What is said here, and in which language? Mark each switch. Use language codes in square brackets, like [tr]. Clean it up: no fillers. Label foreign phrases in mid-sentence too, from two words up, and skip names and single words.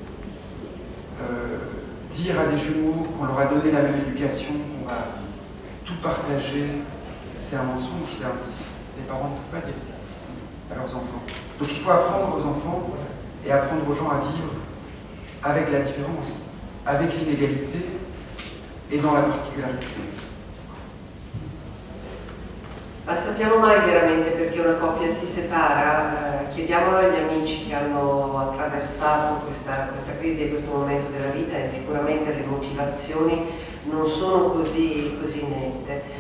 [fr] Dire à des jumeaux qu'on leur a donné la même éducation, qu'on va tout partager, c'est un mensonge, c'est impossible. Les parents ne peuvent pas dire ça à leurs enfants. Donc il faut apprendre aux enfants et apprendre aux gens à vivre avec la différence, avec l'inégalité e dans la particolarità. [it] Ma sappiamo mai veramente perché una coppia si separa? Chiediamolo agli amici che hanno attraversato questa crisi e questo momento della vita e sicuramente le motivazioni non sono così nette.